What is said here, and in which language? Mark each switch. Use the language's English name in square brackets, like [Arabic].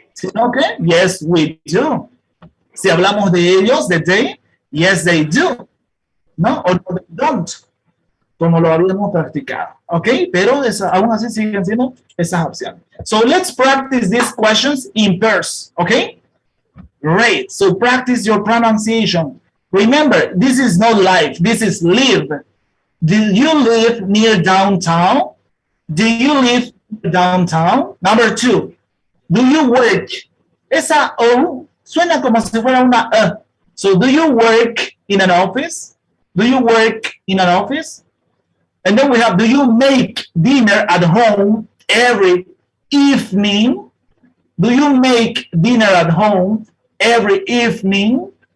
[Spanish] Sino que [English] yes we do. [Spanish] Si hablamos de ellos, de they, [English] yes they do, [Spanish] ¿no? O [English] no, they don't, [Spanish] como lo habíamos practicado, ¿ok? Pero aún así siguen siendo esas opciones. [English] So let's practice these questions in pairs, ¿ok? Great. So practice your pronunciation. Remember, this is not live, this is live. Do you live near downtown? Do you live downtown? Number 2, do you work? [Spanish] Esa O suena como si fuera una E. [English] So, do you work in an office? Do you work in an office? And then we have, do you make dinner at home every evening? Do you make dinner at home every evening?